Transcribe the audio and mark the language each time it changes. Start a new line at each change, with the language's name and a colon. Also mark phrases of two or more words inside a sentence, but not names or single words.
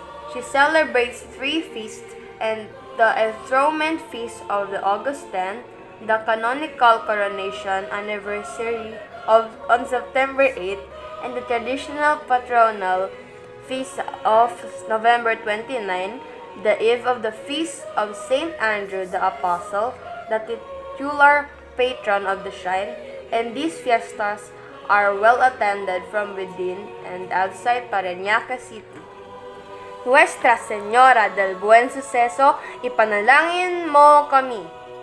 English: She celebrates 3 feasts, and the enthronement feast of the August 10, the canonical coronation anniversary on September 8, and the traditional patronal feast of November 29, the eve of the feast of Saint Andrew the Apostle, the titular patron of the shrine, and these fiestas are well attended from within and outside Parañaque City.
Filipino: Nuestra Señora del Buen Suceso, ipanalangin mo kami.